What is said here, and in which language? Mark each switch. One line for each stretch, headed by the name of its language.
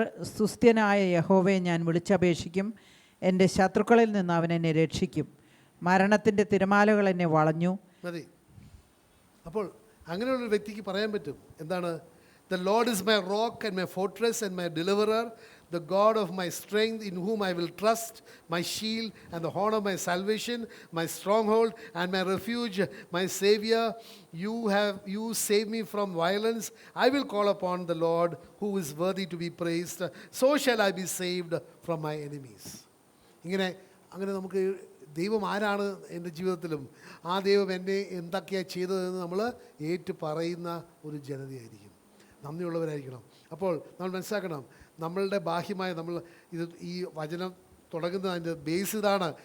Malayalam: സ്തുത്യനായ യഹോവയെ ഞാൻ വിളിച്ചപേക്ഷിക്കും. എൻ്റെ ശത്രുക്കളിൽ നിന്ന് അവൻ എന്നെ രക്ഷിക്കും. മരണത്തിൻ്റെ തിരമാലകൾ എന്നെ വളഞ്ഞു. മതി. അപ്പോൾ അങ്ങനെയുള്ളൊരു വ്യക്തിക്ക് പറയാൻ പറ്റും എന്താണ്?
English: The Lord is my rock and my fortress and my deliverer, the God of my strength, in whom I will trust, my shield and the horn of my salvation, my stronghold and my refuge, my Savior. You save me from violence. I will call upon the Lord, who is worthy to be praised. So shall I be saved from my enemies.
Malayalam: അങ്ങനെ നമുക്ക് ദൈവം ആരാണ് എൻ്റെ ജീവിതത്തിലും ആ ദൈവം എന്നെ എന്തൊക്കെയാണ് ചെയ്തതെന്ന് നമ്മൾ ഏറ്റു പറയുന്ന ഒരു ജനതയായിരിക്കും, നന്ദിയുള്ളവരായിരിക്കണം. അപ്പോൾ നമ്മൾ മനസ്സിലാക്കണം, നമ്മളുടെ ബാഹ്യമായ ഈ വചനം തുടങ്ങുന്ന അതിൻ്റെ ബേസ് ഇതാണ്.